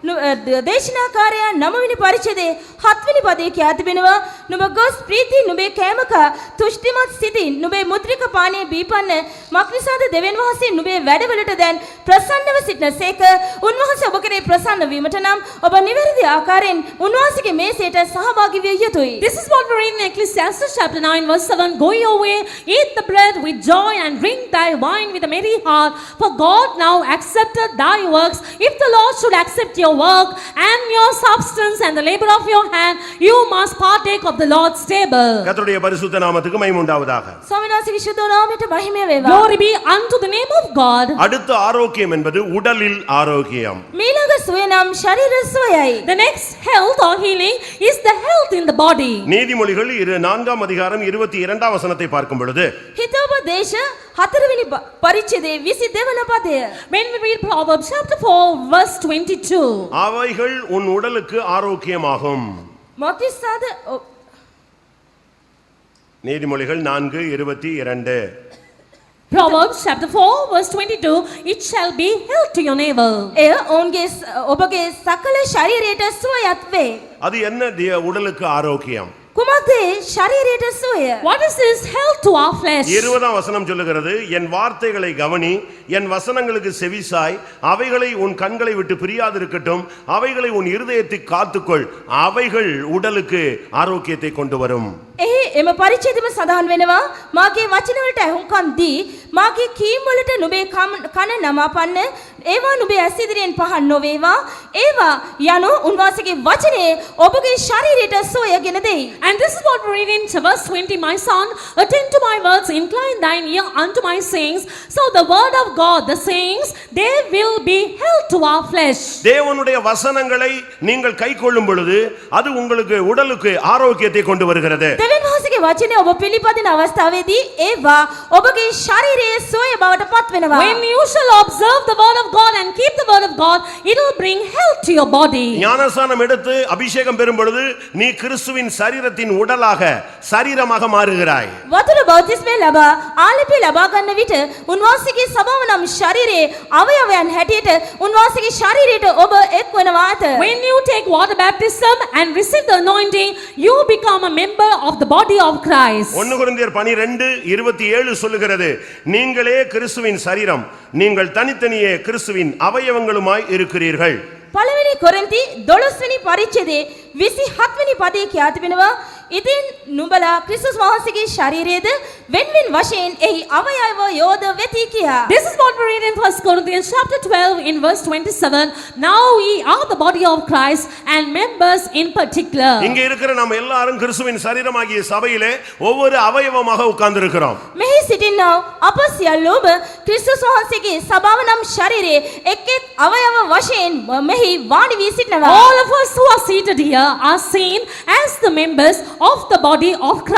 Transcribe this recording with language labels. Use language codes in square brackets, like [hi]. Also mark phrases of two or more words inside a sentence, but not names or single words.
[si] දේශනාකාරයා 9 වෙනි පරිච්ඡේදයේ 7 වෙනි පදයේ කියා තිබෙනවා, නුඹ ගොස් ප්‍රීති නුඹේ කෑමක තුෂ්ටිමත් සිතින් නුඹේ මුද්‍රික පානීය බීපන්න මක්නිසාද දෙවියන් වහන්සේ නුඹේ වැඩවලට දැන් ප්‍රසන්නව සිටනසේක. උන්වහන්සේ ඔබ කෙරේ ප්‍රසන්න වීමට නම් ඔබ නිවැරදි ආකාරයෙන් උන්වහන්සේගේ මේසයට සහභාගී විය යුතුයි. [en] This is what we read in Ecclesiastes chapter 9 verse 7. Go your way, eat the bread with joy and drink thy wine with a merry heart, for God now accepted thy works. If the Lord should accept your work and your substance and the labor of your hand, you must partake of the Lord's table. [ta] கர்த்தருடைய பரிசுத்த நாமத்துக்கு மகிமை உண்டாவதாக. [si] ස්වාමීන් වහන්සේගේ ශුද්ධ නාමයට මහිමය වේවා. [en] Glory be unto the name of God. [ta] அடுத்த ஆரோக்கியம் என்பது உடலில் ஆரோக்கியம். [si] මීළඟ සුවය නම් ශරීර සුවයයි. [en] The next health or healing is the health in the body. [ta] நீதிமொழிகள் 4ஆம் அதிகாரம் 22ஆம் வசனத்தை பார்க்கும் பொழுது, [si] හිතෝපදේශ 4 වෙනි පරිච්ඡේදයේ 22 වන පදය. [en] When we read Proverbs chapter 4 verse 22, [ta] அவைகள் உன் உடலுக்கு ஆரோக்கியமாகும். [si] මොක්තිස්සාද [ta] நீதிமொழிகள் 4:22. [en] Proverbs chapter 4 verse 22, it shall be health to your neighbor. [si] එය ඔවුන්ගේ ඔබගේ සකල ශරීරයට සුවයත් වේ. [ta] அது என்ன உடலுக்கு ஆரோக்கியம்? [si] කුමක්ද ශරීරයට සුවය? [en] What is this health to our flesh? [ta] 20ஆம் வசனம் சொல்லுகிறது, என் வார்த்தைகளை கவனி, என் வசனங்களுக்கு செவிசாய், அவைகளை உன் கண்களை விட்டு பிரியாதிருக்கட்டும், அவைகளை உன் இருதயத்தை காத்துக்கொள், அவைகள் உடலுக்கு ஆரோக்கியத்தை கொண்டு வரும். [si] එහි එම පරිච්ඡේදෙම සඳහන් වෙනවා, මාගේ වචන වලට ඇහුම්කන් දී මාගේ කීම් වලට නුඹේ කන නමාපන්න, ඒවා නුඹේ ඇස් ඉදිරියෙන් පහන් නොවේවා. ඒවා යනු උන්වහන්සේගේ වචනේ ඔබගේ ශරීරයට සුවය ගෙන දෙයි. [en] And this is what we read in verse 20, my son, attend to my words, incline thine ear unto my sayings. So the word of God, the sayings, they will be health to our flesh. [ta] தேவனுடைய வசனங்களை நீங்கள் கைக்கொள்ளும் பொழுது அது உங்களுக்கு உடலுக்கு ஆரோக்கியத்தை கொண்டு வருகிறது. [si] දෙවියන් වහන්සේගේ වචනේ ඔබ පිළිපදින අවස්ථාවේදී ඒවා ඔබගේ ශරීරයේ සුවය බවට පත් වෙනවා. [en] When you shall observe the word of God and keep the word of God, it will bring health to your body. [ta] ஞானஸ்நானம் எடுத்து அபிஷேகம் பெறும் பொழுது நீ கிறிஸ்துவின் சரீரத்தின் உடலாக சரீரமாக மாறுகிறாய். [si] වතුර බෞතිස්මය ලබා ආලේපය ලබා ගන්න විට උන්වහන්සේගේ සබාව නම් ශරීරයේ අවයවයන් හැටියට උන්වහන්සේගේ ශරීරයට ඔබ එක් වෙනවා ඇත. [en] When you take water baptism and receive the anointing, you become a member of the body of Christ. [ta] 1 கொரிந்தியர் 12:27 சொல்லுகிறது, நீங்களே கிறிஸ்துவின் சரீரம், நீங்கள் தனித்தனியே கிறிஸ்துவின் அவயவங்களுமாய் இருக்கிறீர்கள். [si] පළවෙනි කොරින්ති 12 වෙනි පරිච්ඡේදයේ 27 වෙනි පදයේ කියා තිබෙනවා, ඉතින් නුඹලා ක්‍රිස්තුස් වහන්සේගේ ශරීරයේද වෙන්වෙන් වශයෙන් එහි අවයව යෝධ වෙති කියා. [en] This is what we read in 1 Corinthians chapter 12 in verse 27. Now we are the body of Christ and members in particular. [ta] இங்க இருக்கிற நம்ம எல்லாரும் கிறிஸ்துவின் சரீரமாகிய சபையிலே ஒவ்வொரு அவயவமாக உட்கார்ந்திருக்கிறோம். [si] මෙහි සිටින්නෝ අප සියල්ලෝම ක්‍රිස්තුස් වහන්සේගේ සබාව නම් ශරීරයේ එක් එක් අවයව වශයෙන් මෙහි වාඩි වී සිටිනවා. [en] All of us who are seated here are seen as the members of the body of Christ.